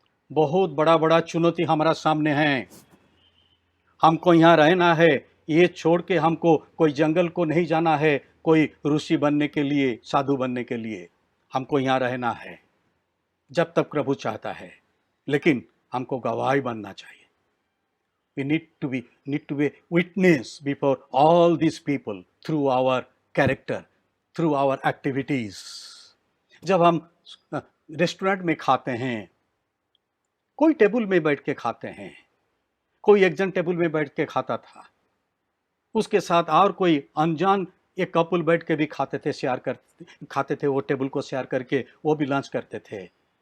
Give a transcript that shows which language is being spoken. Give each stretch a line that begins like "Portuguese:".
Hindi: बहुत बड़ा बड़ा चुनौती हमारा सामने है। हमको यहाँ रहना है, ये छोड़ के हमको कोई जंगल को नहीं जाना है, कोई ऋषि बनने के लिए, साधु बनने के लिए। हमको यहाँ रहना है जब तक प्रभु चाहता है, लेकिन हमको गवाही बनना चाहिए।
English: We need to be witness before all these people through our character, through our activities.
Hindi: जब हम रेस्टोरेंट में खाते हैं, कोई टेबल में बैठ के खाते हैं, कोई एक जन टेबल में बैठ के खाता था, उसके साथ और कोई अनजान एक कपल बैठ के भी खाते थे, वो टेबल को शेयर करके वो भी लंच करते थे।